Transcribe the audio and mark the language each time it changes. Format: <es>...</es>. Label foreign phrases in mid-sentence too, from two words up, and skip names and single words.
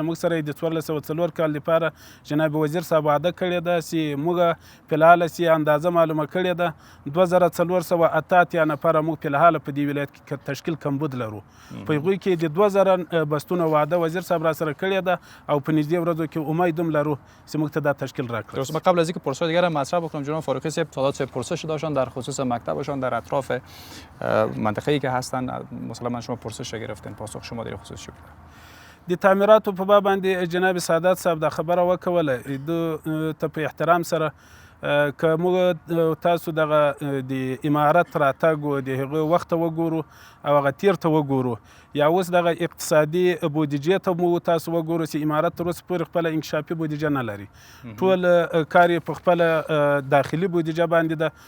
<ps>له موږ سره یې د 1404 کال لپاره جناب وزیر صاحب وعده کړې ده چې موږ فلحاله چې اندازه معلومه کړې ده 2408 نفره موږ فلحاله په دې ولایت کې تشکیل کمبود لرو. په هغوی کې د 2000 بستونه وعده وزیر صاحب را سره کړې ده او په نږدې ورځو کې امید هم لرو که موږ ته دا تشکیل راکړه.</ps> <fa>درست. من قبل از اینکه پرسش دیگر مطرح بکنم جناب فاروقی صاحب سوالات پرسش داشتن در خصوص مکتبشان در اطراف منطقه‌ای که هستن، مثلا من شما پرسش گرفتین، پاسخ شما در خصوص چی بود؟</fa> <ps>د تعمیراتو په باب باندې جناب سعادت صاحب دا خبره وکوله، ته په احترام سره که موږ تاسو دغه د امارت راتګ و د هغه وخت وګورو او هغه تیر ته وګورو، یا اوس دغه اقتصادي بودیجې ته مو تاسو وګورو چې امارت تر اوسه پورې خپله انکشافي بودیجه نه لري، ټول کار یې په خپله داخلي بودیجه باندې ده.</ps>